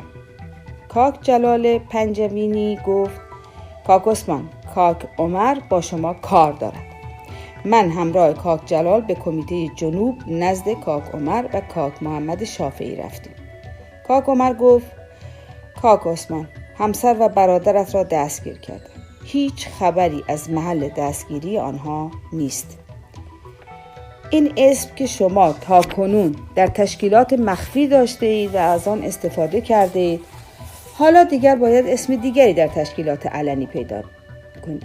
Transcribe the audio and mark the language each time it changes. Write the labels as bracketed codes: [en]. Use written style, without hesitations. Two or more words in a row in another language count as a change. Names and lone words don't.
[fa] کاک جلال پنجوینی گفت کاک عثمان، کاک عمر با شما کار دارد. من همراه کاک جلال به کمیته جنوب نزد کاک عمر و کاک محمد شافعی رفتیم. کاک عمر گفت کاک عثمان، همسر و برادرت را دستگیر کردم. هیچ خبری از محل دستگیری آنها نیست. این اسم که شما تا کنون در تشکیلات مخفی داشته اید و از آن استفاده کرده اید، حالا دیگر باید اسم دیگری در تشکیلات علنی پیدا کنید.